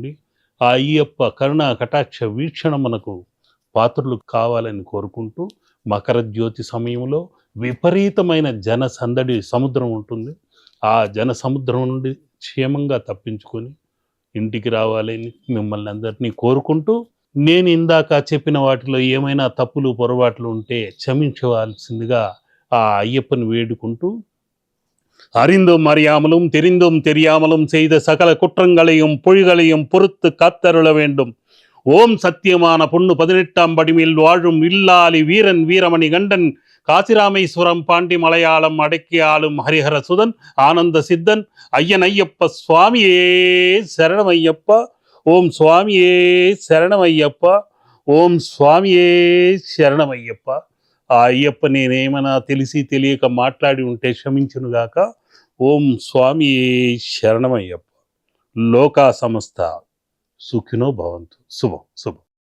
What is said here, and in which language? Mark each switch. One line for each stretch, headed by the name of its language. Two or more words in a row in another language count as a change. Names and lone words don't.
Telugu: ఆ అయ్యప్ప కరుణా కటాక్ష వీక్షణ మనకు పాత్రులు కావాలని కోరుకుంటూ, మకర జ్యోతి సమయంలో విపరీతమైన జన సందడి సముద్రం ఉంటుంది. ఆ జన సముద్రం నుండి క్షేమంగా తప్పించుకొని ఇంటికి రావాలని మిమ్మల్ని అందరినీ కోరుకుంటూ, నేను ఇందాక చెప్పిన వాటిలో ఏమైనా తప్పులు, పొరపాట్లు ఉంటే క్షమించవలసిందిగా ఆ అయ్యప్పని వేడుకుంటూ,
Tamil: அறிந்தும் அறியாமலும் தெரிந்தும் தெரியாமலும் செய்த சகல குற்றங்களையும் பொய்களையும் பொறுத்து காத்தருள வேண்டும். ஓம் சத்தியமான பொண்ணு 18ஆம் படிமையில் வாழும் வில்லாலி வீரன் வீரமணி கண்டன் காசிராமேஸ்வரம் பாண்டி மலையாளம் அடக்கி ஆளும் ஹரிஹர சுதன் ஆனந்த சித்தன் ஐயன் ஐயப்ப சுவாமியே சரணமையப்பா. ஓம் சுவாமியே சரணமையப்பா. ஓம் சுவாமியே சரணமையப்பா.
Telugu: ఆ అయ్యప్ప నేనేమైనా తెలిసి తెలియక మాట్లాడి ఉంటే క్షమించునుగాక.
Tamil: ஓம் சுவாமியே சரணமையப்பா.
Sanskrit: లోకా సమస్త సుఖినో భవంతు.
Telugu: శుభం శుభం.